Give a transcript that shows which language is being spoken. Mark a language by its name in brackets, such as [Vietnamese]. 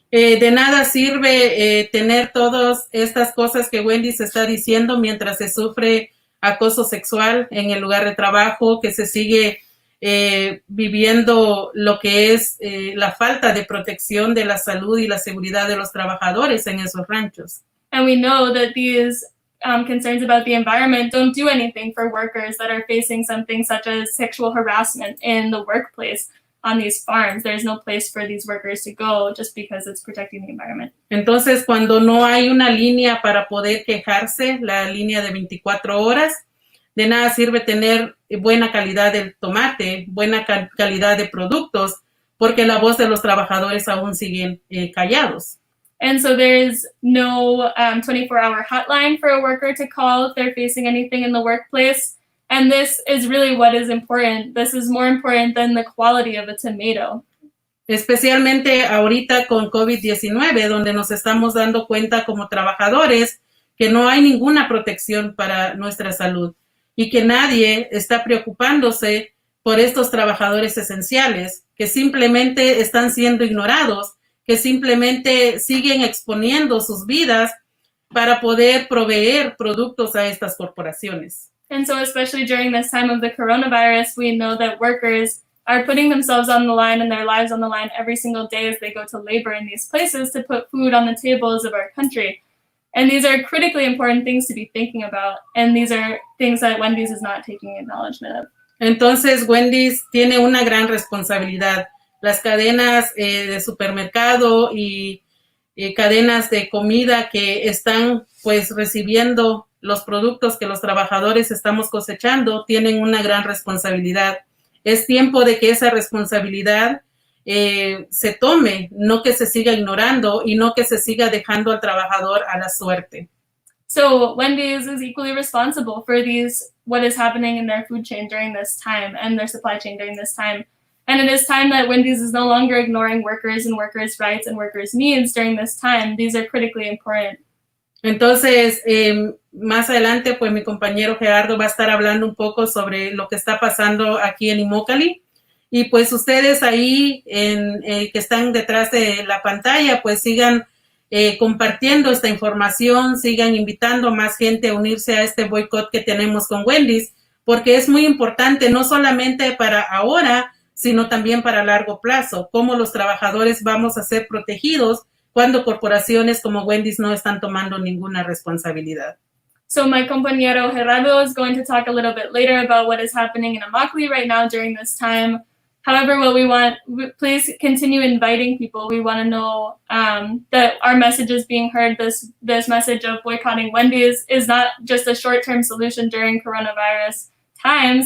[Spanish] De nada sirve tener todas estas cosas que Wendy se está diciendo mientras se sufre acoso sexual en el lugar de trabajo, que se sigue viviendo lo que es la falta de protección de la salud y la seguridad de los trabajadores en esos ranchos. [English] And we know that these concerns about the environment don't do anything for workers that are facing something such as sexual harassment in the workplace on these farms. There's no place for these workers to go just because it's protecting the environment. [Spanish] Entonces, cuando no hay una línea para poder quejarse, la línea de 24 horas, de nada sirve tener buena calidad del tomate, buena calidad de productos, porque la voz de los trabajadores aún siguen callados. [English] And so there's no 24-hour hotline for a worker to call if they're facing anything in the workplace. And this is really what is important. This is more important than the quality of a tomato. [Spanish] Especialmente ahorita con COVID-19, donde nos estamos dando cuenta como trabajadores que no hay ninguna protección para nuestra salud y que nadie está preocupándose por estos trabajadores esenciales que simplemente están siendo ignorados, que simplemente siguen exponiendo sus vidas para poder proveer productos a estas corporaciones. [English] And so especially during this time of the coronavirus, we know that workers are putting themselves on the line and their lives on the line every single day as they go to labor in these places to put food on the tables of our country. And these are critically important things to be thinking about. And these are things that Wendy's is not taking acknowledgement of. [Spanish] Entonces, Wendy's tiene una gran responsabilidad. Las cadenas de supermercado y cadenas de comida que están pues recibiendo los productos que los trabajadores estamos cosechando tienen una gran responsabilidad. Es tiempo de que esa responsabilidad se tome, no que se siga ignorando y no que se siga dejando al trabajador a la suerte. [English] So Wendy's is equally responsible for what is happening in their food chain during this time and their supply chain during this time. And it is time that Wendy's is no longer ignoring workers and workers' rights and workers' needs during this time. These are critically important. [Spanish] Entonces, más adelante, pues mi compañero Gerardo va a estar hablando un poco sobre lo que está pasando aquí en Immokalee. Y pues ustedes ahí que están detrás de la pantalla, pues sigan compartiendo esta información, sigan invitando a más gente a unirse a este boicot que tenemos con Wendy's, porque es muy importante no solamente para ahora, sino también para largo plazo, cómo los trabajadores vamos a ser protegidos cuando corporaciones como Wendy's no están tomando ninguna responsabilidad. [English] So my compañero Gerardo is going to talk a little bit later about what is happening in Immokalee right now during this time. However, what we want, please continue inviting people. We want to know that our message is being heard. This message of boycotting Wendy's is not just a short-term solution during coronavirus times.